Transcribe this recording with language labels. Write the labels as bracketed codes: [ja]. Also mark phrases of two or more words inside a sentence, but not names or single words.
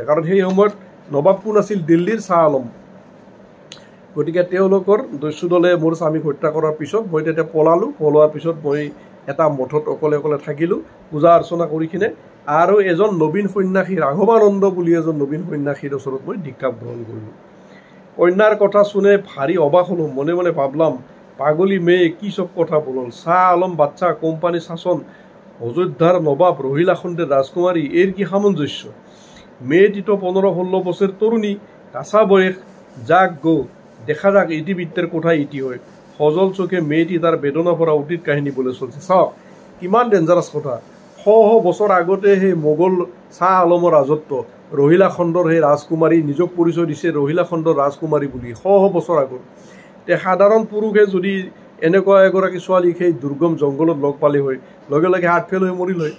[as] কাৰণ সেই সময়ত নবাব কোন আছিল, দিল্লীৰ শ্বাহ আলম। গতিকে তেওঁলোকৰ দস্যু দলে মোৰ স্বামীক হত্যা কৰাৰ পিছত মই তেতিয়া পলালোঁ। পলোৱাৰ পিছত মই এটা মঠত অকলে অকলে থাকিলোঁ পূজা অৰ্চনা কৰি কিনে। আৰু এজন নবীন সন্যাসী ৰাঘৱানন্দ বুলি এজন নবীন সন্যাসীৰ ওচৰত মই দীক্ষা গ্ৰহণ কৰিলোঁ। [bn] কন্যাৰ কথা শুনে ভারী অবাক হলাম, মনে মনে ভাবলাম পাগলি মেয়ে কি সব কথা বলল। শাহ আলম বাচ্চা, কোম্পানি শাসন, অযোধ্যার নবাব, রহিলা খণ্ডের রাজকুমারী, এর কি সামঞ্জস্য। মেয়েটি তো 15-16 বছর তরুণী, কাঁচা বয়স। যাক গো, দেখা যাক ইতিবৃত্তের কোঠায় ইতি হয়। সজল চোখে মেয়েটি তার বেদনা ভরা অতীত কাহিনী বলে চলছে। [as] চাওক কিমান ডেঞ্জারাস কথা। শ বছৰ আগতে সেই মোগল শাহ আলমৰ ৰাজত্ব, ৰহিলা খণ্ডৰ সেই ৰাজকুমাৰী নিজক পৰিচয় দিছে ৰহিলা খণ্ডৰ ৰাজকুমাৰী বুলি। শ বছৰ আগত তে সাধাৰণ পুৰুষে যদি এনেকুৱা এগৰাকী ছোৱালীক সেই দুৰ্গম জংঘলত লগ পালে হয়, লগে লগে [en] heart fail [as] হৈ মৰিল হয়।